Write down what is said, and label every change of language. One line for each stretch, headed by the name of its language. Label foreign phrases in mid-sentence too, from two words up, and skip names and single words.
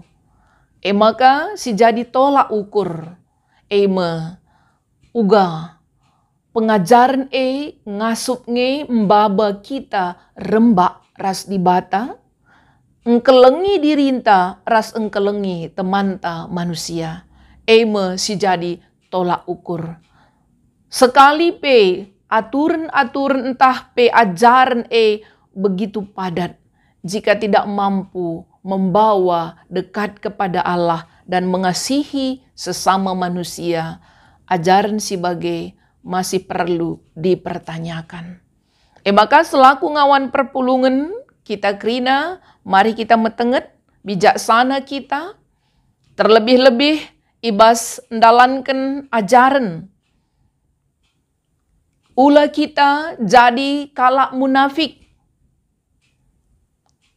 Batak Karo: Maka si jadi tolak ukur. Uga pengajaran ngasup mbaba kita rembak ras dibata. Engkelengi dirinta ras engkelengi temanta manusia. Si jadi tolak ukur.
Indonesian: Sekali aturan-aturan entah ajaran begitu padat. Jika tidak mampu membawa dekat kepada Allah dan mengasihi sesama manusia, ajaran sebagai masih perlu dipertanyakan.
Batak Karo: Maka selaku ngawan perpulungan, kita krina, mari kita metenget, bijaksana kita, terlebih-lebih ibas ndalankan ajaran. Ula kita jadi kalak munafik.